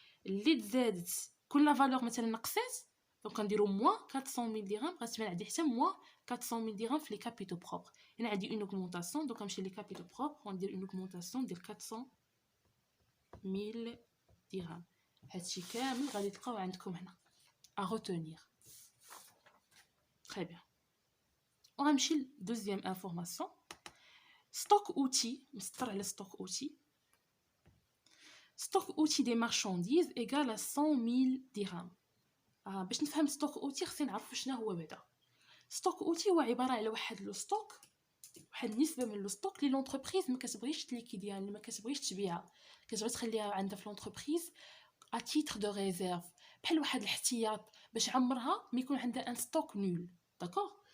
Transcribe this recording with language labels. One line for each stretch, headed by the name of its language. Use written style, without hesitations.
Arabic: اللي تزادت كل فالور مثلا نقصات دونك غنديروا موان 400000 درهم، غتبان عندي حتى موان 400000 درهم في لي كابيتو بروبر. هنا عندي اون اوغمونطاسيون دونك غنمشي لي كابيتو بروبر وندير اون اوغمونطاسيون ديال 400000 درهم. هادشي كامل غادي تلقاو عندكم هنا
French: à retenir. Très bien. On va la deuxième information. Stock outil, le stock outil. Stock outil des marchandises égale à 100 000 dirhams.
Arabic: باش نفهم ستوك اوتي خصني نعرف شنو هو بعدا. ستوك اوتي هو عباره على واحد لو ستوك، واحد النسبه من لو ستوك اللي لونتربريز ما كتبغيش تليكيديها، اللي ما كتبغيش تبيعها، كتبغي تخليها عندها في لونتربريز ا تيتر دو ريزيرف، بحال واحد الاحتياط باش عمرها ما يكون عندها ان ستوك نول. داكوغ.